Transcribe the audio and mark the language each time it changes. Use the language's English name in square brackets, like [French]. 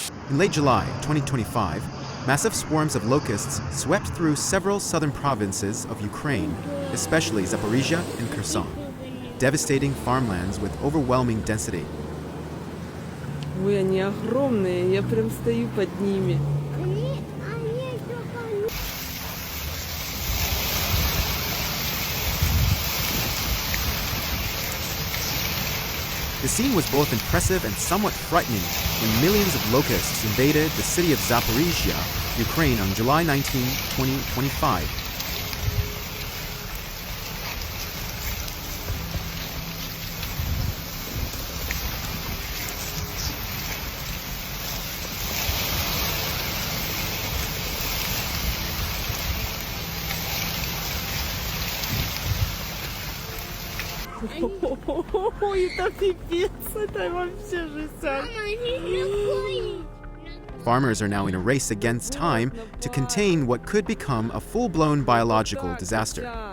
[English] In late July 2025, massive swarms of locusts swept through several southern provinces of Ukraine, especially Zaporizhia and Kherson, devastating farmlands with overwhelming density. [Russian] Ой, они огромные, я прям стою под ними. [English] The scene was both impressive and somewhat frightening when millions of locusts invaded the city of Zaporizhia, Ukraine on July 19, 2025. [Russian] Ой, это пипец, это вообще жестяк. [English] Farmers are now in a race against time to contain what could become a full-blown biological disaster.